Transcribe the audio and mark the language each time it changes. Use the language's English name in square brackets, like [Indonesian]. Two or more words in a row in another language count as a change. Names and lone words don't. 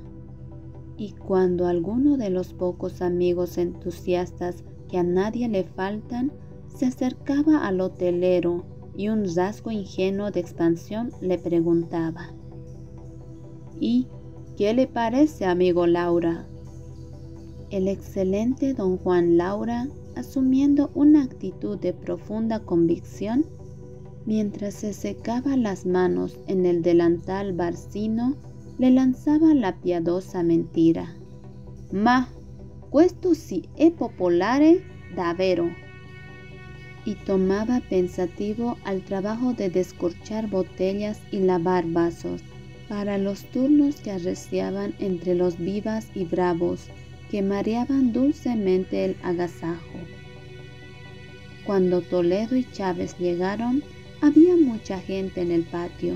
[Spanish] Y cuando alguno de los pocos amigos entusiastas que a nadie le faltan se acercaba al hotelero y un rasgo ingenuo de expansión le preguntaba: ¿Y qué le parece, amigo Laura? El excelente don Juan Laura, asumiendo una actitud de profunda convicción, mientras se secaba las manos en el delantal barcino, le lanzaba la piadosa mentira: [Italian] «Ma, questo si è popolare davvero», [Spanish] y tomaba pensativo al trabajo de descorchar botellas y lavar vasos, para los turnos que arreciaban entre los vivas y bravos que mareaban dulcemente el agasajo. Cuando Toledo y Chávez llegaron, había mucha gente en el patio.